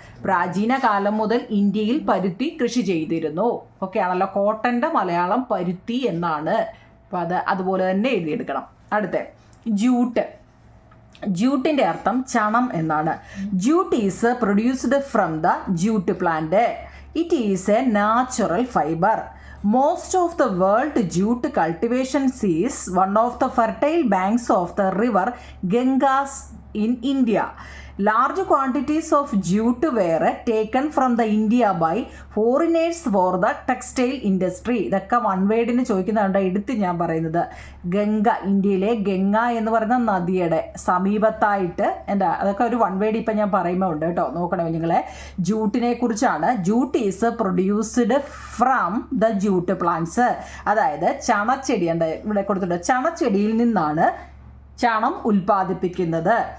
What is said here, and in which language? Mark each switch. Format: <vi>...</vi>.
<ml>പ്രാചീന കാലം മുതൽ ഇന്ത്യയിൽ പരുത്തി കൃഷി ചെയ്തിരുന്നു. ഓക്കെ ആണല്ലോ. കോട്ടൻ്റെ മലയാളം പരുത്തി എന്നാണ്. അപ്പോൾ അതുപോലെ തന്നെ എഴുതിയെടുക്കണം. അടുത്ത ജൂട്ട്. ജൂട്ടിൻ്റെ അർത്ഥം ചണം എന്നാണ്.</ml> <en>Jute is produced from the jute plant. It is a natural fibre. Most of the world jute cultivation is one of the fertile banks of the river Ganges in India. Large quantities of jute were taken from the India by foreigners for the textile industry.</en> <ml>ഇതൊക്കെ one വേർഡിന് ചോദിക്കുന്നുണ്ട്. എടുത്ത് ഞാൻ പറയുന്നത് ഗംഗ, ഇന്ത്യയിലെ ഗംഗ എന്ന് പറയുന്ന നദിയുടെ സമീപത്തായിട്ട് അതൊക്കെ ഒരു വൺ വേർഡ് ഇപ്പം ഞാൻ പറയുമ്പോൾ ഉണ്ട് കേട്ടോ. നോക്കണേ നിങ്ങളെ. ജൂട്ടിനെ കുറിച്ചാണ്.</ml> <en>Jute is produced from the jute plants.</en> <ml>അതായത് ചണച്ചെടി ഇവിടെ കൊടുത്തിട്ടുണ്ട്. ചണച്ചെടിയിൽ നിന്നാണ് ചണം ഉൽപ്പാദിപ്പിക്കുന്നത്.</ml>